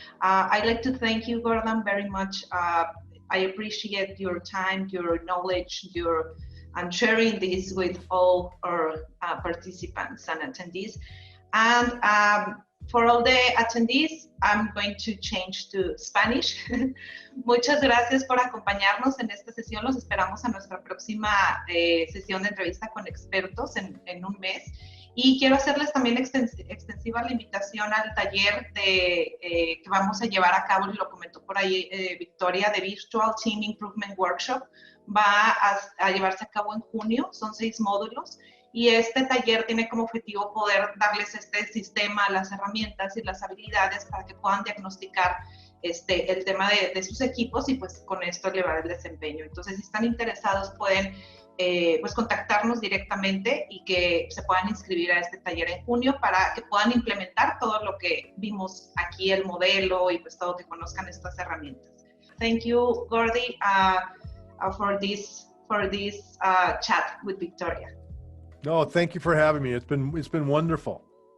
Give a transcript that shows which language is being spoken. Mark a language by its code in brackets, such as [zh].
[en] I'd like to thank you, Gordon, very much. I appreciate your time, your knowledge, and sharing this with all our participants and attendees. And for all the attendees, I'm going to change to Spanish. [es] Muchas gracias por acompañarnos en esta sesión. Los esperamos a nuestra próxima sesión de entrevista con expertos en un mes. Y quiero hacerles también extensiva la invitación al taller que vamos a llevar a cabo, y lo comentó por ahí Victoria, de Virtual Team Improvement Workshop. Va a llevarse a cabo en junio, son 6 módulos. Y este taller tiene como objetivo poder darles este sistema, las herramientas y las habilidades para que puedan diagnosticar el tema de sus equipos, y pues con esto elevar el desempeño. Entonces, si están interesados, pueden pues contactarnos directamente y que se puedan inscribir a este taller en junio para que puedan implementar todo lo que vimos aquí, el modelo, y pues todo, que conozcan estas herramientas. [en] Thank you, Gordy, for this chat with Victoria. No, thank you for having me. It's been wonderful.